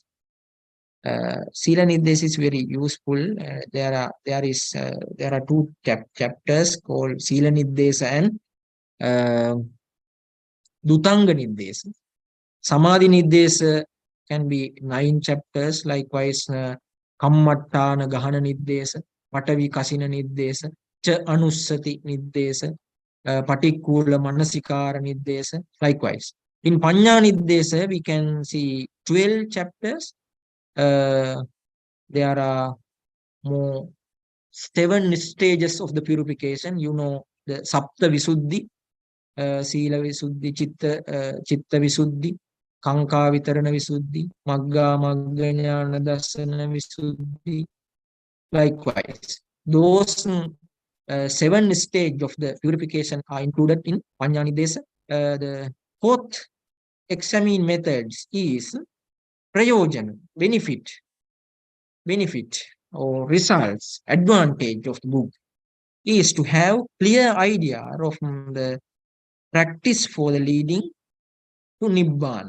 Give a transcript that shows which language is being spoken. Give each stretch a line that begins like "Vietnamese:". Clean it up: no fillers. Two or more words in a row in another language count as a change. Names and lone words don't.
English: Sila Nirdesa is very useful. There are 2 chapters called Sila Nirdesa and Dutanga Nirdesa. Samadhi Nirdesa can be 9 chapters, likewise Kammattana Gahana Nirdesa, Patavi Kasina Nirdesa, Cha Anussati Nirdesa, Patikula Manasikara Nirdesa, likewise. In Panya Nirdesa, we can see 12 chapters. There are more 7 stages of the purification. You know, the Sapta Visuddhi, Sila Visuddhi, Chitta Visuddhi, Kanka Vitarana Visuddhi, Magga Magganyana Dasana Visuddhi. Likewise, those 7 stages of the purification are included in Panyanidesa. The fourth examine methods is Prayojan, benefit or results, advantage of the book is to have clear idea of the practice for the leading to Nibbana.